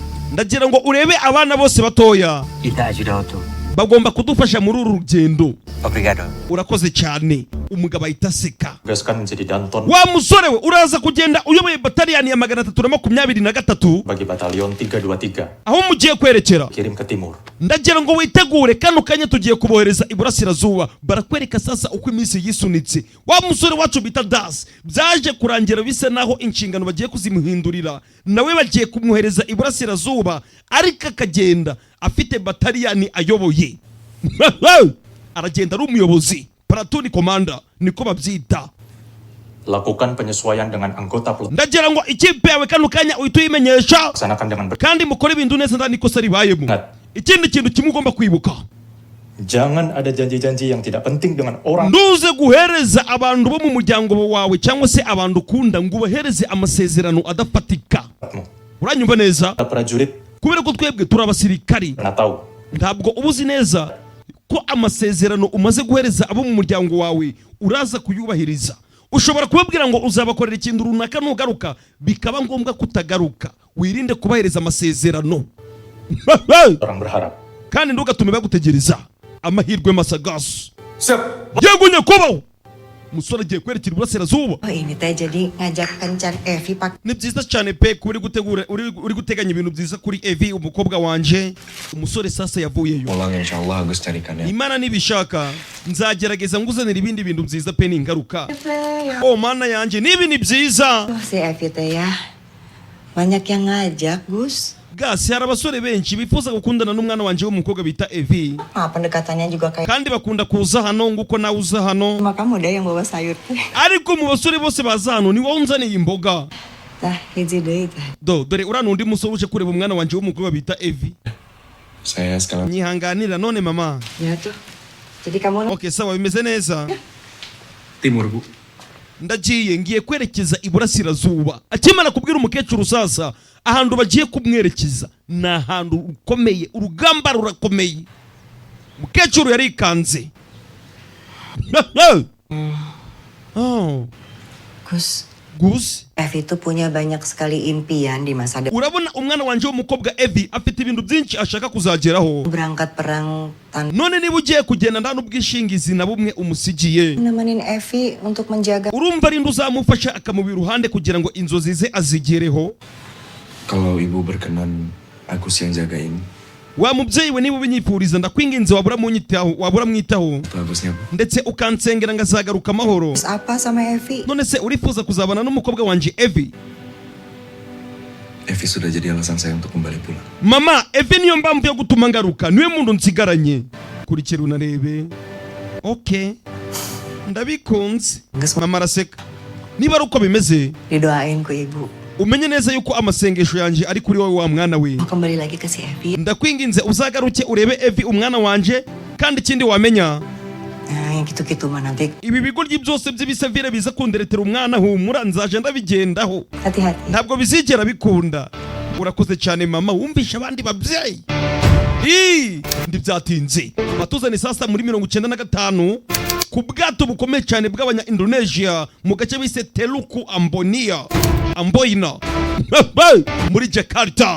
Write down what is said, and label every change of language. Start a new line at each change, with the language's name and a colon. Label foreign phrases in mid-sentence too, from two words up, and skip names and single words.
Kinyarwanda: Ndagira ngo urebe abana bose batoya.
Portuguese: Ita ajuda
Kinyarwanda: Bagomba kudufasha muri uru rugendo.
Portuguese: Obrigado.
Kinyarwanda: Urakoze cyane. Umugabo ahita aseka.
Indonesian: Tugaskan menjadi Danton
Kinyarwanda: Wa musore we, uraza kugenda uyoboye bataliyani ya 323
Indonesian: bagi batalion 323.
Kinyarwanda: aho mugiye kwerekera.
Indonesian: Kirim ke timur.
Kinyarwanda: Ndagira ngo witegure kano kanya tugiye kubohereza iburasirazuba. Barakwereka sasa uko iminsi yisunitse. Wa musore wacu bita Das byaje kurangira bisa naho inshingano bagiye kuzimuhindurira, nawe bagiye kumuhereza iburasirazuba, ariko akagenda afite bataliyani ayoboye. Aragenda ari umuyobozi,
English: platoon commander
Kinyarwanda: niko babyita.
Indonesian: Lakukan penyesuaian dengan anggota pelatih.
Kinyarwanda: ndagira ngo ikipe yawe kano kanya uhita uyimenyesha
Indonesian: Laksanakan dengan
Kinyarwanda: kandi mukore ibintu neza ndani ikosa ribayemo. Ikindi kintu kimwe ugomba kwibuka,
Indonesian: Jangan ada janji-janji yang tidak penting dengan orang.
Kinyarwanda: nduze guhereza abantu bo mu muryango wawe cyangwa se abantu ukunda ngo ubahereze amasezerano adafatika. Uranyumva neza?
Indonesian: Prajurit
Kinyarwanda: Kubera ko twebwe turi abasirikari,
Indonesian: pernah tahu
Kinyarwanda: ntabwo ubuzi neza ko amasezerano umaze guhereza abo mu muryango wawe uraza kuyubahiriza. Ushobora kubabwira ngo uzabakorera ikintu runaka, nugaruka bikaba ngombwa kutagaruka. Wirinde kubahereza amasezerano
Indonesian: orang berharap.
Kinyarwanda: kandi ntugatume bagutegereza amahirwe masagasu. Yego nyakubaho umusore agiye kwerekera iburasirazuba.
Sundanese: Oh ini teh jadi ngajak kencan Evi pak.
Kinyarwanda: Ni byiza cyane pe kuri guteganya ibintu byiza kuri Evi umukobwa wanje. Umusore sasa yavuyeyo.
Indonesian: Pulang insyaallah Agus carikan ya.
Kinyarwanda: Imana nibishaka nzagerageza nguzanira ibindi bintu byiza pe n'ingaruka. Oh mana yanje nibi ni byiza.
Sundanese: Si Evi teh ya banyak yang ngajak Gus.
Kinyarwanda: Gasi hari abasore benshi bifuza gukundana n'umwana wanje w'umukobwa bita Evi.
Indonesian: Pendekatannya juga kayak.
Kinyarwanda: Kandi bakunda kuza hano nguko nawe uza hano.
Indonesian: Maka muda yang bawa sayur.
Kinyarwanda: Ariko mu basore bose baza hano ni wowe unzaniye imboga.
Sundanese: Tah hiji deui tah.
Kinyarwanda: Dore urana undi musore uje kureba umwana wanje w'umukobwa bita Evi.
Indonesian: Saya sekalian.
Kinyarwanda: Nyihanganira none mama.
Indonesian: Ya tuh. Jadi kamu
Kinyarwanda: Okay sawa bimeze neza.
Indonesian: Timur Bu.
Kinyarwanda: Ndagiye ngiye kwerekeza iburasirazuba. Akimana kubwira umukecuru sasa ahantu bagiye kumwerekeza na ahantu ukomeye, urugamba rurakomeye. Umukecuru yarikanze. Oh. Gus.
Indonesian: Evi itu punya banyak sekali impian di masa depan.
Kinyarwanda: Urabona umwana wanje w'umukobwa Evi afite ibintu byinshi ashaka kuzageraho.
Indonesian: Berangkat perang
Kinyarwanda: None niba ugiye kugenda nta n'ubwishingizi na bumwe umusigiye.
Indonesian: Nemenin Evi untuk menjaga.
Kinyarwanda: Urumva ari nduzamufasha akamubira uruhande kugira ngo inzozi ze azigereho.
Indonesian: Kalau ibu berkenan Agus yang jagain.
Kinyarwanda: Wa mubyeyi we niba ubinyifuriza ndakwinginze wabura mwitaho.
Indonesian: Bagusnya Bu.
Kinyarwanda: Ndetse ukansengera ngazagaruka amahoro.
Indonesian: Apa sama Evi?
Kinyarwanda: None se urifuza kuzabana n'umukobwa wanje Evi?
Indonesian: Evi sudah jadi alasan saya untuk kembali pulang.
Kinyarwanda: Mama, Evi niyo mpamvu yo gutuma ngaruka. Niwe muntu nsigaranye. Kurikira unarebe. Okay. Ndabikunze. Mama araseka. Niba ari uko bimeze,
Sundanese: Didoain ku ibu.
Kinyarwanda: umenye neza yuko amasengesho yanje ari kuri wowe wa mwana we.
Indonesian: Kembali lagi ke si Evi.
Kinyarwanda: Ndakwinginze uzagaruke urebe Evi umwana wanje, kandi ikindi wamenya
Sundanese: Yang gitu-gitu mah nanti.
Kinyarwanda: ibi bigoryi byose by'ibisavire biza kunderetera umwana humura nzaje ndabigendaho.
Indonesian: Hati-hati.
Kinyarwanda: Ntabwo bizigera bikunda. Urakoze cyane mama, wumvisha abandi babyeyi. Ndi byatinze. Batuzane sasa muri 95 ku bwato bukomeye cyane bw'abanya Indonesia mu gace bise Teluku Amboina muri Jakarta.